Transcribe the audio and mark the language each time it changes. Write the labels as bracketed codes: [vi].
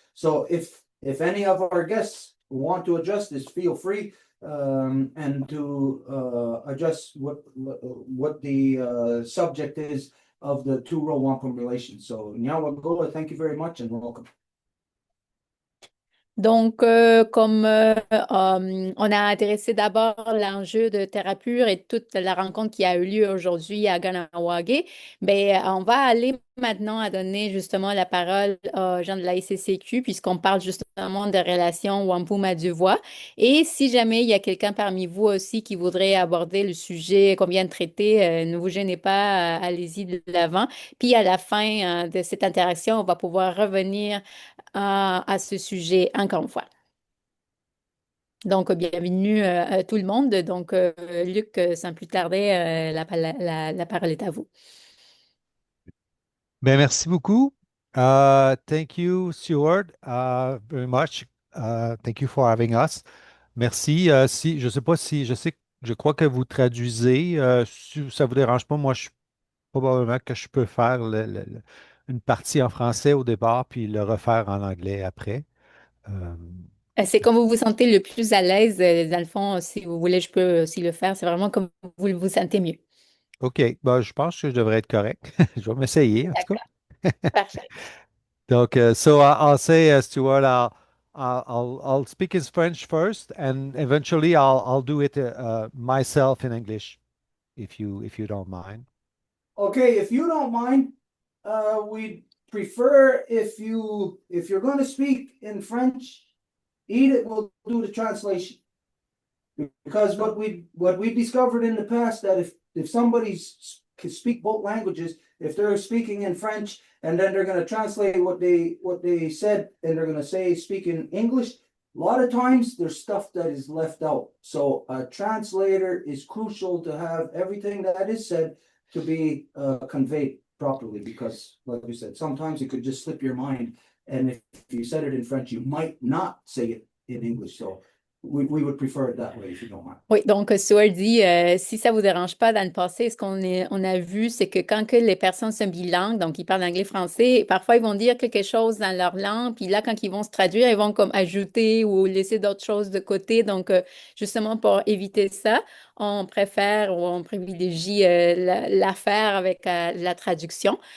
[en] So if any of our guests want to address this, feel free and to address what the subject is of the two-row wampum relations. So Nyawagoa, thank you very much and welcome. [fr] Donc, comme on a adressé d'abord l'enjeu de Thérapure et toute la rencontre qui a eu lieu aujourd'hui à Ganawagé, ben, on va aller maintenant à donner justement la parole aux gens de la SCCQ puisqu'on parle justement des relations Wampum-Adjuvois. Et si jamais il y a quelqu'un parmi vous aussi qui voudrait aborder le sujet qu'on vient de traiter, ne vous gênez pas, allez-y de l'avant. Puis à la fin de cette interaction, on va pouvoir revenir à ce sujet encore une fois. Donc, bienvenue à tout le monde. Donc, Luc, sans plus tarder, la parole est à vous. Ben, merci beaucoup. [en] Thank you, Stuart, very much. Thank you for having us. [fr] Merci. Si, je sais pas si, je crois que vous traduisez. Si ça vous dérange pas, moi, probablement que je peux faire une partie en français au départ, puis le refaire en anglais après. Euh, C'est comme vous vous sentez le plus à l'aise. Dans le fond, si vous voulez, je peux aussi le faire. C'est vraiment comme vous vous sentez mieux. OK. Ben, je pense que je devrais être correct. Je vais m'essayer, en tout cas. D'accord. Parfait. [en] Donc, I'll say, Stuart, I'll speak in French first, and eventually I'll do it myself in English, if you don't mind. Okay, if you don't mind, we'd prefer if you're going to speak in French, Edith will do the translation. Because what we discovered in the past that if somebody's can speak both languages, if they're speaking in French and then they're going to translate what they said and they're going to say speak in English, a lot of times there's stuff that is left out. So a translator is crucial to have everything that is said to be conveyed properly, because like you said, sometimes it could just slip your mind, and if you said it in French, you might not say it in English. So we would prefer it that way if you don't mind. [fr] Oui, donc Stuart dit, si ça vous dérange pas, dans le passé, on a vu, c'est que quand que les personnes sont bilingues, donc ils parlent anglais-français, parfois ils vont dire quelque chose dans leur langue, puis là, quand ils vont se traduire, ils vont comme ajouter ou laisser d'autres choses de côté. Donc, justement, pour éviter ça, on préfère ou on privilégie l'affaire avec la traduction.